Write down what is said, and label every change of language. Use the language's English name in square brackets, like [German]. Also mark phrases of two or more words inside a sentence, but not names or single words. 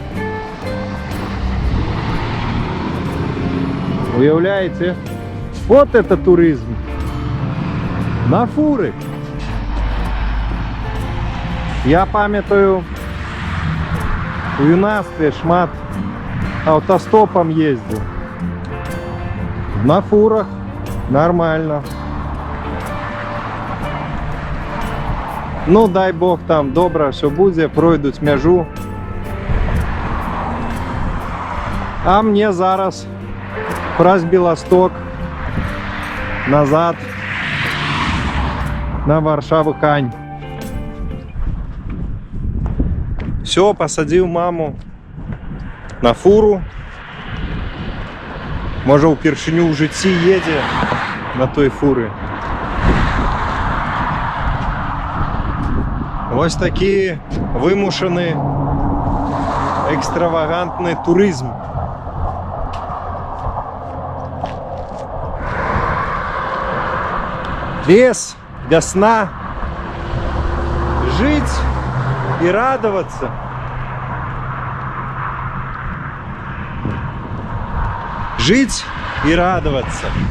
[Belarusian] Уявляете? [Russian] Вот это туризм. На фуры. [Belarusian] Я памятаю, у юнацтве шмат [Russian] автостопом ездил. [Belarusian] На фурах нормально. [Ukrainian] Ну, дай Бог, там добре все буде, пройдуть мяжу. [Belarusian] А мне зараз праз Белосток назад на Варшаву Кань. [Russian] Все, посадил маму на фуру. [Belarusian] Може, упершыню ў жыцці едзе на той фуры. [Ukrainian] Ось такі вымушаны экстравагантны турызм. [Russian] Лес, весна, жить и радоваться. Жить и радоваться.